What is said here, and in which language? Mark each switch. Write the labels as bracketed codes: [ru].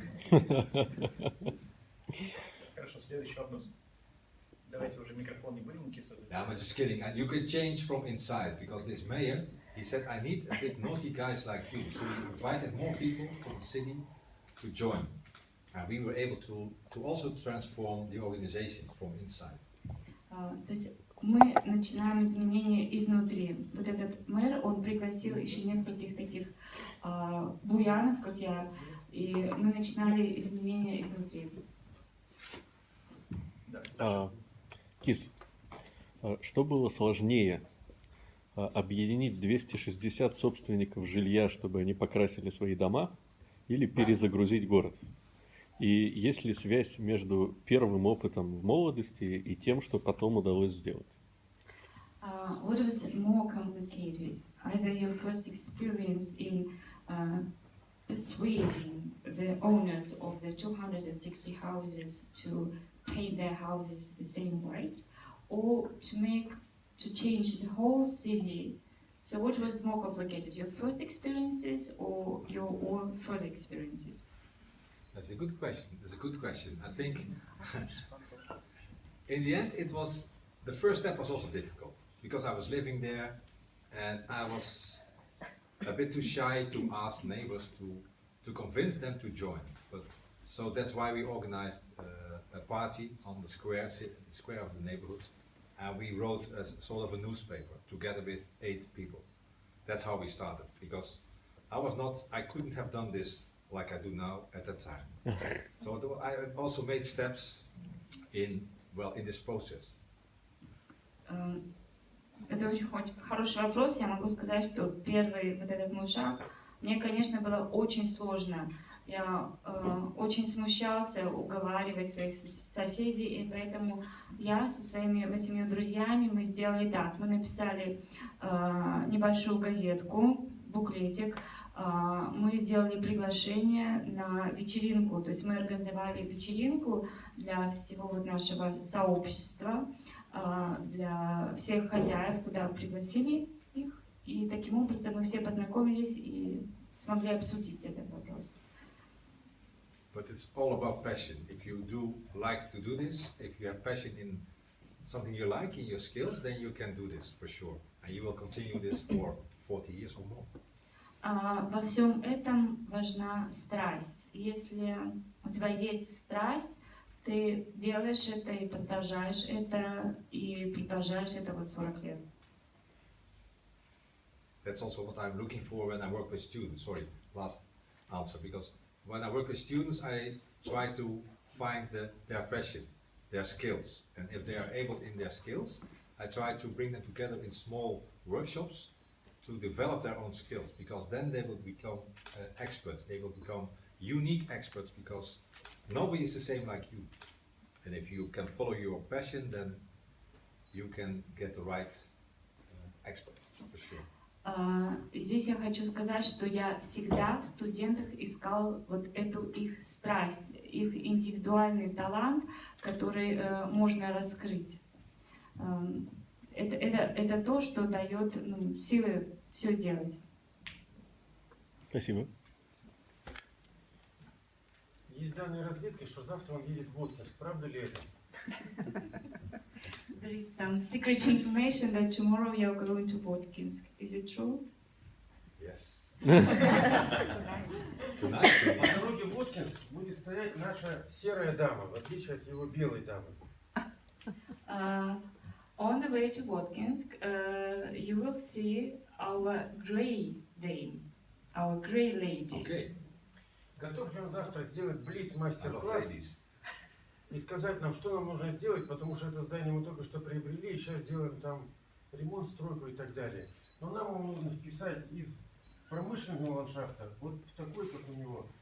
[ru] Хорошо, следующий вопрос. Давайте уже микрофон не будем Киса. [en] Yeah, I'm just kidding. And you can change from inside because this mayor, he said, I need a bit naughty guys like you. So he invited more people from the city to join. And we were able to also transform the organization from inside. [ru] То есть мы начинаем изменения изнутри. Вот этот мэр, он пригласил еще нескольких таких буянов, как я, и мы начинали изменения изнутри. Кис, что было сложнее? Объединить 260 собственников жилья, чтобы они покрасили свои дома, или перезагрузить город? И есть ли связь между первым опытом в молодости и тем, что потом удалось сделать? [en] What was more complicated? Either your first experience in persuading the owners of the 260 houses to paint their houses the same white, or to change the whole city. So what was more complicated, your first experiences or your own further experiences? That's a good question. That's a good question. I think in the end the first step was also difficult because I was living there and I was a bit too shy to ask neighbors to convince them to join. So that's why we organized a party on the square of the neighborhood, and we wrote a sort of a newspaper together with 8 people. That's how we started, because I couldn't have done this like I do now at that time. So I also made steps in this process. [ru] Это очень хороший вопрос. Я могу сказать, что первый вот этот мой шаг, мне, конечно, было очень сложно. Я очень смущался уговаривать своих соседей, и поэтому я со своими 8 друзьями, мы сделали так. Мы написали небольшую газетку, буклетик, мы сделали приглашение на вечеринку, то есть мы организовали вечеринку для всего вот нашего сообщества, для всех хозяев, куда пригласили их, и таким образом мы все познакомились и смогли обсудить этот вопрос. [en] But it's all about passion. If you do like to do this, if you have passion in something you like, in your skills, then you can do this for sure. And you will continue this 40 years or more. [ru] Во всем этом важна страсть. Если у тебя есть страсть, ты делаешь это и продолжаешь это вот 40 лет. [en] That's also what I'm looking for when I work with students. Sorry, last answer. Because when I work with students, I try to find their passion, their skills. And if they are able in their skills, I try to bring them together in small workshops to develop their own skills. Because then they will become experts. They will become unique experts because nobody is the same like you. And if you can follow your passion, then you can get the right expert, for sure. [ru] Здесь я хочу сказать, что я всегда в студентах искал вот эту их страсть, их индивидуальный талант, который можно раскрыть. Это то, что дает силы все делать. Спасибо. Есть данные разведки, что завтра он едет в Воткинск. Правда ли это? [en] There is some secret information that tomorrow you are going to Votkins. Is it true? Yes. Tonight. Tonight. [ru] По дороге в Воткинск будет стоять наша серая дама, в отличие от его белой дамы. [en] On the way to Votkinsk, you will see our grey dame, our grey lady. Okay. [ru] Готов ли он завтра сделать [en] I love [ru] блиц-мастер-класс [en] ladies. [ru] и сказать нам, что нам нужно сделать, потому что это здание мы только что приобрели, и сейчас делаем там ремонт, стройку и так далее. Но нам его нужно вписать из промышленного ландшафта вот в такой, как у него.